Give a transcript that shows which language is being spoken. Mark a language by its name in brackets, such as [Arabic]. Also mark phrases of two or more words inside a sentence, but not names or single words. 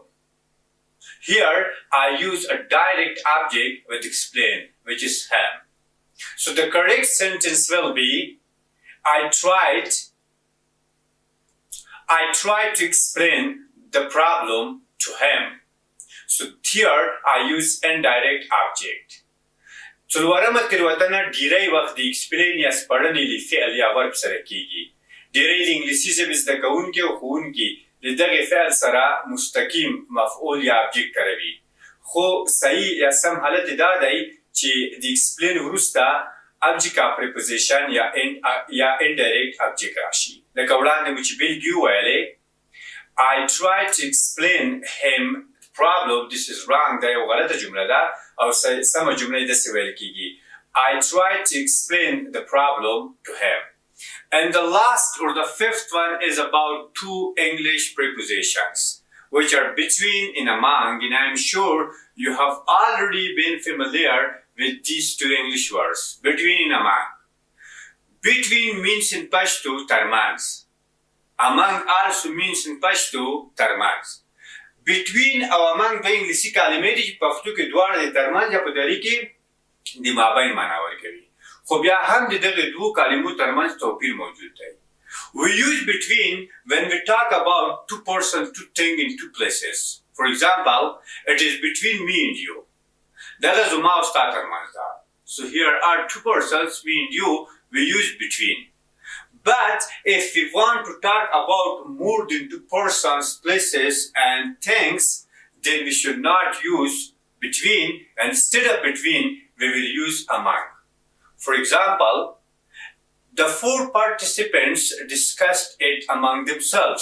[English] Here, I use a direct object with explain, which is him. So the correct sentence will be, I tried to explain the problem to him. So here, I use indirect object. [Pashto] څلورمه تېروتنه ډېری وخت د explain یا سپړنې له فعل یا ورب سره کیږي. ډېری د انګلیسي ژبې زده کوونکي او ښوونکي د دغې فعل سره مستقیم مفعول یا object کاروي. خو صحیح یا سم حالت دا دی چې د explain وروسته [English] object of preposition [Pashto] یا [English] indirect object [Pashto] راشي. لکه وړاندې مو چې بېلګې وویلې [English] I tried to explain him the problem. This is wrong. [Pashto] دا یو غلطه جمله ده او سمه جمله یې داسې ویل کېږي [English] I tried to explain the problem to him. And the last or the fifth one is about two English prepositions which are between and among, and I'm sure you have already been familiar with these two English words, between and among. Between means in Pashto termans. Among also means in Pashto termans. [Pashto] Between او among د انګلیسي کلمې دي چې په پښتو کې دواړه د ترمنځ یا په دري کې د مابین معنا ورکوي. خو بیا هم د دغې دوو کلمو ترمنځ توپیر موجود دی. [English] We use between when we talk about two persons, two things in two places. For example, it is between me and you. [Pashto] دغه زما او ستا ترمنځ ده. [English] So here are two persons, me and you, we use between. But if we want to talk about more than two persons, places, and things, then we should not use between. Instead of between, we will use among. For example, the four participants discussed it among themselves.